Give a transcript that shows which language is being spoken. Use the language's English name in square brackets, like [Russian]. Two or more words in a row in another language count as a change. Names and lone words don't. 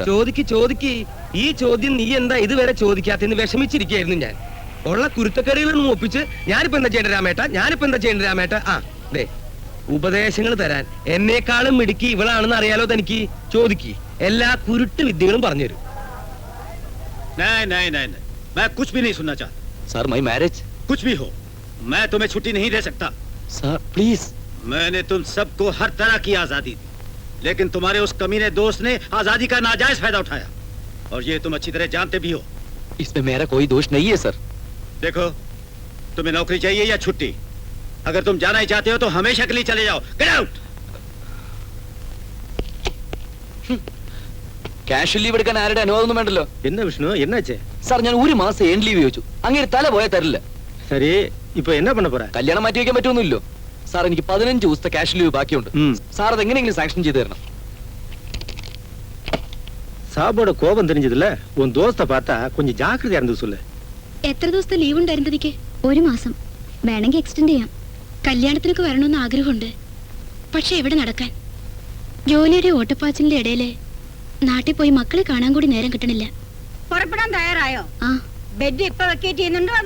[Malayalam] ചോദിക്ക്. ഈ ചോദ്യം നീ എന്താ ഇതുവരെ ചോദിക്കാത്തെന്ന് വിഷമിച്ചിരിക്കായിരുന്നു ഞാൻ. ഉള്ള കുരുത്തക്കറികളൊന്നും ഒപ്പിച്ച് ഞാനിപ്പോ എന്താ ചെയ്യേണ്ട രാമേട്ട? ആ ദേ ഉപദേശങ്ങൾ തരാൻ എന്നെക്കാളും മിടുക്കി ഇവളാണെന്ന് അറിയാലോ തനിക്ക്. ചോദിക്ക്, എല്ലാ കുരുട്ട് വിദ്യകളും പറഞ്ഞുതരും. [Hindi] नहीं, मैं कुछ भी नहीं सुनना चाहता। [English] sir my marriage. [Hindi] कुछ भी हो, मैं तुम्हें छुट्टी नहीं दे सकता। [English] sir please. [Hindi] मैंने तुम सबको हर तरह की आजादी दी, लेकिन तुम्हारे उस कमीने दोस्त ने आजादी का नाजायज फायदा उठाया, और ये तुम अच्छी तरह जानते भी हो। इसमें मेरा कोई दोष नहीं है सर। देखो, तुम्हें नौकरी चाहिए या छुट्टी? अगर तुम जाना ही चाहते हो तो हमेशा के लिए चले जाओ। [English] get out. cash leave [Malayalam] എടുക്കാൻ ആരുടെ അനുവാദമൊന്നും വേണ്ടല്ലോ. [Tamil] என்ன விஷ்ணு, என்னாச்சு? [Malayalam] സാർ ഞാൻ ഒരു മാസം [English] end leave [Malayalam] ചോദിച്ചു, അങ്ങനെ തല പോയാൽ തരില്ല. [Tamil] சரி, இப்போ என்ன பண்ண போற? [Malayalam] കല്യാണം മാറ്റി വയ്ക്കാൻ പറ്റുമൊന്നുമില്ലോ സാർ. എനിക്ക് 15 ദിവസത്തെ [English] cash leave [Malayalam] ബാക്കിയുണ്ട്. സാർ അത് എങ്ങനെയെങ്കിലും സാങ്ഷൻ ചെയ്തു തരണം. [Tamil] சாபோட கோபம் தெரிஞ்சதுல உன் தோஸ்த பார்த்தா கொஞ்சம் ஜாக்கிரதையா இருந்து சொல்லு. [Malayalam] എത്ര ദിവസത്തെ ലീവ് ഉണ്ടായിരുന്നു എനിക്ക്? 1 മാസം. വേണമെങ്കിൽ എക്സ്റ്റെൻഡ് ചെയ്യാം. കല്യാണത്തിനൊക്കെ വരണമെന്ന് ആഗ്രഹമുണ്ട്, പക്ഷെ എവിടെ നടക്കാൻ? ജോലിയുടെ ഓട്ടപ്പാച്ചിലിന്റെ ഇടയില് നാട്ടിൽ പോയി മക്കളെ കാണാൻ കൂടി നേരം കിട്ടണില്ല. പുറപ്പെടാൻ തയ്യാറായോ? ആ ബെഡ് ഇപ്പൊ വെക്കേറ്റ് ചെയ്യുന്നുണ്ടോ അതോ?